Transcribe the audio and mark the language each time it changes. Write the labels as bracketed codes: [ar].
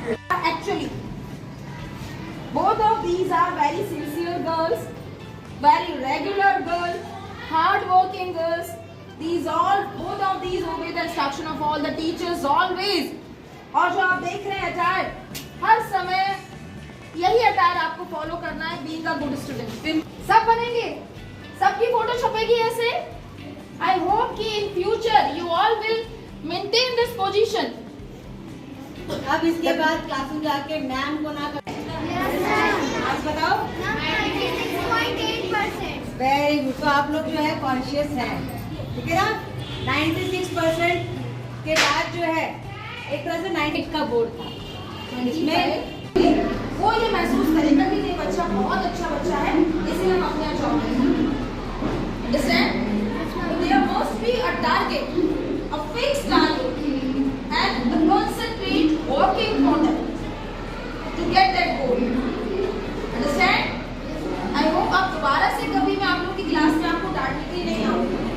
[en] actually both of these are very sincere girls, very regular girls, hard working girls. These all, both of these obey the instruction of all the teachers always. [hi] और जो आप देख रहे हैं attire, हर समय यही attire आपको follow करना है, [en] being a good student. [hi] सब बनेंगे, सबकी फोटो छपेगी ऐसे. [en] I hope कि in future you all will maintain this position. [hi] अब इसके बाद क्लासरूम जाके मैम को ना करें। आप बताओ। 96.8%। [en] Very good. [hi] तो आप लोग जो है कॉन्शियस हैं, ठीक है ना। 96% के बाद जो है एक तरह से 98 का बोर्ड था, तो इसमें वो ये महसूस करेगा कि ये बच्चा बहुत अच्छा बच्चा है, इसीलिए हम अपने यहाँ जॉब करेंगे। [en] Understand? There must be a target, a fixed target, and a concentrate working on it to get that goal. Understand? I hope [hi] आप दोबारा से कभी मैं आप लोगों की क्लास में आपको डांटने के लिए नहीं आऊँगी।